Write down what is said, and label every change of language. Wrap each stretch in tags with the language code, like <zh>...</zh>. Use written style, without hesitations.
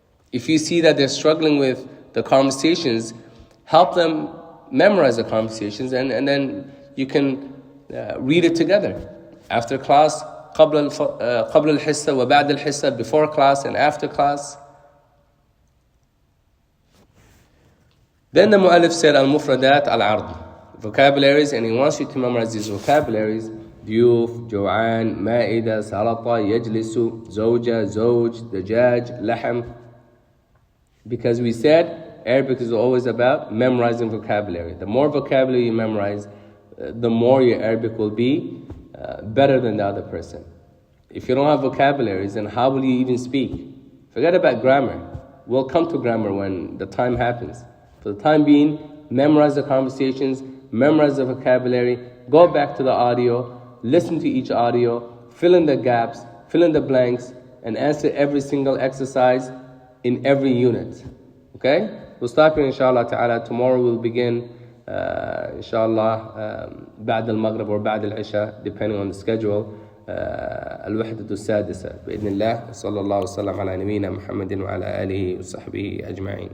<en>If you see that they're struggling with the conversations, help them memorize the conversations, and then you can read it together. After class,</en> <ar>قبل الحصة وبعد الحصة,</ar> <en>before class and after class. Then the mu'allif said,</en> <ar>al-mufradat al-ard,</ar> <en>vocabularies, and he wants you to memorize these vocabularies.</en> <ar>ضيوف, جوعان, مائدة, سلطة, يجلس, زوجة, زوج, دجاج, لحم.</ar> <en>Because we said Arabic is always about memorizing vocabulary. The more vocabulary you memorize, the more your Arabic will be better than the other person. If you don't have vocabularies, then how will you even speak? Forget about grammar. We'll come to grammar when the time happens. For the time being, memorize the conversations, memorize the vocabulary, go back to the audio, listen to each audio, fill in the gaps, fill in the blanks, and answer every single exercise in every unit. Okay? We'll stop here inshallah ta'ala. Tomorrow we'll begin inshallah</en> <ar>بعد المغرب</ar> <en>or</en> <ar>بعد العشاء,</ar> <en>depending on the schedule.</en> <ar>الوحدة السادسة بإذن الله. صلى الله وسلم على نبينا محمد وعلى آله وصحبه أجمعين.</ar>